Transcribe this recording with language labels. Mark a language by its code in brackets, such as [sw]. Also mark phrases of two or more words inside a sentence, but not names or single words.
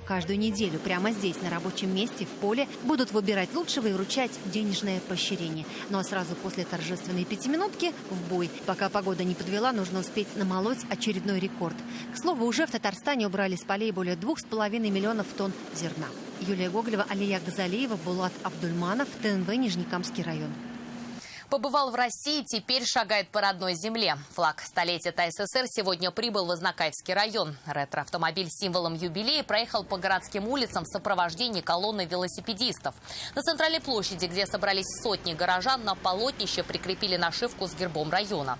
[ru] Каждую неделю прямо здесь, на рабочем месте, в поле, будут выбирать лучшего и вручать денежное поощрение. Ну а сразу после торжественной пятиминутки в бой. Пока погода не подвела, нужно успеть намолоть очередной рекорд. К слову, уже в Татарстане убрали с полей более 2,5 миллионов тонн зерна. Юлия Гоголева, Алия Газалиева, Булат Абдульманов, ТНВ, Нижнекамский район. Побывал в России, теперь шагает по родной земле. Флаг столетия ТССР сегодня прибыл в Изнакаевский район. Ретро-автомобиль с символом юбилея проехал по городским улицам в сопровождении колонны велосипедистов. На центральной площади, где собрались сотни горожан, на полотнище прикрепили нашивку с гербом района.